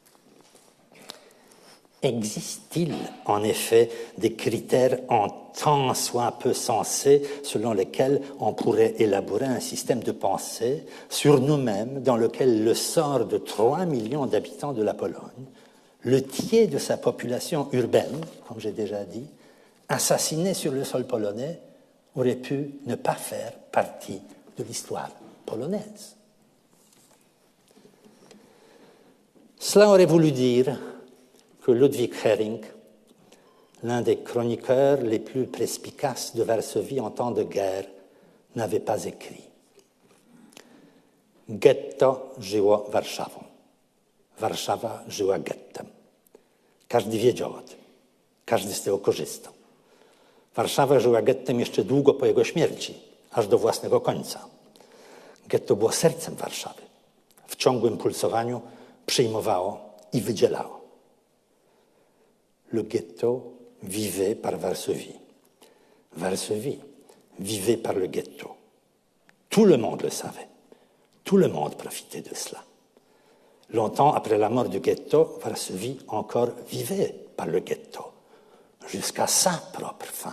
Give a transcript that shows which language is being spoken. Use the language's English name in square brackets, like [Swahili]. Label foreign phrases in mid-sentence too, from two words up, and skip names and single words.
[French] Existe-t-il en effet des critères en tant soit peu sensés selon lesquels on pourrait élaborer un système de pensée sur nous-mêmes dans lequel le sort de 3 millions d'habitants de la Pologne, le tiers de sa population urbaine, comme j'ai déjà dit, assassinée sur le sol polonais, aurait pu ne pas faire partie de l'histoire polonaise. Cela aurait voulu dire que Ludwig Hering, l'un des chroniqueurs les plus perspicaces de Varsovie en temps de guerre, n'avait pas écrit « [Polish] Getto żyło Warszawą, Warszawa żyła gettem. Każdy wiedział o tym, każdy z tego korzystał. Warszawa żyła gettem jeszcze długo po jego śmierci, aż do własnego końca. Getto było sercem Warszawy. W ciągłym pulsowaniu przyjmowało i wydzielało. [French] Le ghetto vivait par Varsovie. Varsovie vivait par le ghetto. Tout le monde le savait. Tout le monde profitait de cela. Longtemps après la mort du ghetto, Varsovie encore vivait par le ghetto, jusqu'à sa propre fin.